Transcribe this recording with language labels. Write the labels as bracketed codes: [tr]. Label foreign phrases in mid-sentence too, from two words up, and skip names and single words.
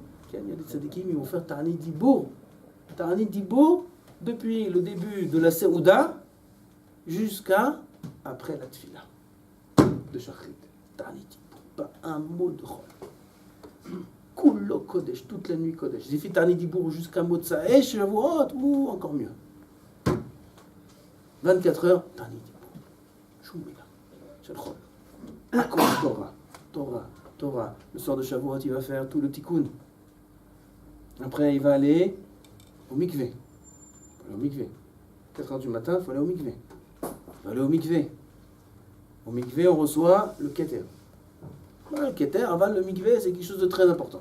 [fr] Il y a des tzadikim qui vont faire [he] תענית דיבור. תענית דיבור, [fr] depuis le début de la Seouda jusqu'à après la Tfila de Shachrit. [he] תענית דיבור. [fr] Pas un mot de Chol. [he] כולו קודש, [fr] toute la nuit Kodesh. J'ai fait [he] תענית דיבור [fr] jusqu'à Motsae, Shavuot, ou encore mieux. 24 heures, [he] תענית דיבור. שום מילה. של חול. הכל תורה, תורה, תורה. [fr] Le soir de Shavuot, il va faire tout le tikkun. Après, il va aller au mikvé. Il va aller au mikvé. 4h du matin, il faut aller au mikvé. Il va aller au mikvé. Au mikvé, on reçoit le keter. Le keter, avant le mikvé, c'est quelque chose de très important.